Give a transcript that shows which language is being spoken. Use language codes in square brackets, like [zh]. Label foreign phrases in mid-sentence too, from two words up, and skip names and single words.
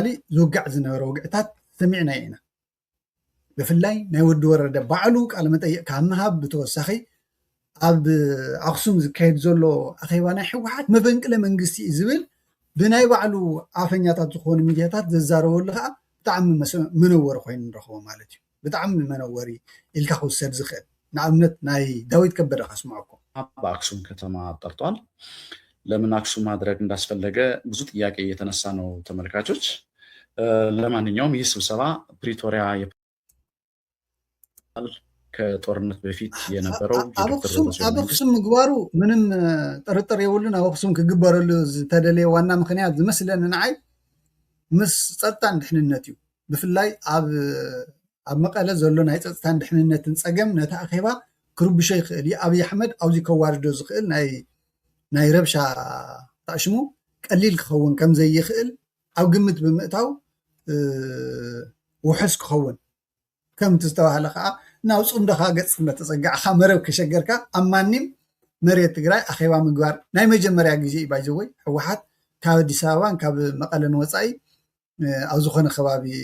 [ti] ዝውጋዕ ዝነበረ ውግዕታት ሰሚዕና ኢና ብፍላይ ናይ ወዲ ወረደ ባዕሉ ቃለ መጠይቅ ካብ ምሃብ ብተወሳኺ ኣብ ኣክሱም ዝካየድ ዘሎ ኣኼባ ናይ ሕወሓት መፈንቅለ መንግስቲ እዩ ዝብል ብናይ ባዕሉ ኣፈኛታት ዝኾኑ ሚድያታት ዘዛረበሉ ከዓ ብጣዕሚ መነወሪ ኮይኑ ንረኽቦ ማለት እዩ ብጣዕሚ መነወሪ ኢልካ ክውሰድ ዝኽእል ንኣብነት ናይ ዳዊት ከበደ ካስማዕኩም [am] በአክሱም ከተማ ጠርቷል። ለምን አክሱም ማድረግ እንዳስፈለገ ብዙ ጥያቄ እየተነሳ ነው ተመልካቾች። ለማንኛውም ይህ ስብሰባ ፕሪቶሪያ ከጦርነት በፊት የነበረው [ti] ኣብ ኣክሱም ምግባሩ ምንም ጥርጥር የብሉን ኣብ ኣክሱም ክግበረሉ ዝተደለየ ዋና ምክንያት ዝመስለኒ ንዓይ ምስ ፀጥታን ድሕንነት እዩ ብፍላይ ኣብ መቐለ ዘሎ ናይ ፀጥታን ድሕንነትን ፀገም ነታ ኣኼባ ክርብሾ ይኽእል እዩ ኣብይ ኣሕመድ ኣብዚ ከዋርዶ ዝኽእል ናይ ረብሻ ታሽሙ ቀሊል ክኸውን ከም ዘይኽእል ኣብ ግምት ብምእታው ውሕስ ክኸውን ከምቲ ዝተባሃለ ከዓ ናውፁም ደኻ ገጽ እንደተጸጋዕኻ መረብ ከሸገርካ ኣማኒም መሬት ትግራይ ኣኼባ ምግባር ናይ መጀመርያ ግዜ እዩ ባይዘወይ ሕወሓት ካብ ኣዲስ ኣበባን ካብ መቐለን ወፃኢ ኣብ ዝኾነ ከባቢ